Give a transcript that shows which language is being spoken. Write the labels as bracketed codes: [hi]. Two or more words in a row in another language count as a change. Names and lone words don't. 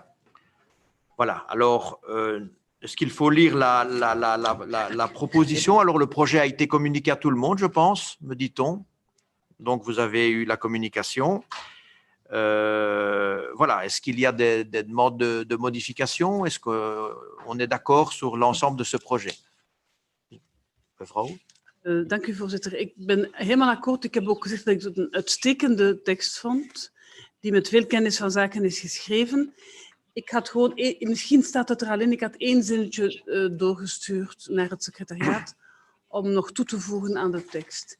[fr] Voilà, alors, est-ce qu'il faut lire la proposition? Alors, le projet a été communiqué à tout le monde, je pense, me dit-on. Donc, vous avez eu la communication. Voilà, est-ce qu'il y a des demandes de modification? Est-ce qu'on est d'accord sur l'ensemble de ce projet? [nl] Mevrouw? Dank u, voorzitter. Ik ben helemaal akkoord. Ik heb ook gezegd dat ik het een uitstekende tekst vond, die met veel kennis van zaken is geschreven. Ik had gewoon, misschien staat het er al in, ik had 1 zinnetje doorgestuurd naar het secretariaat om nog toe te voegen aan de tekst.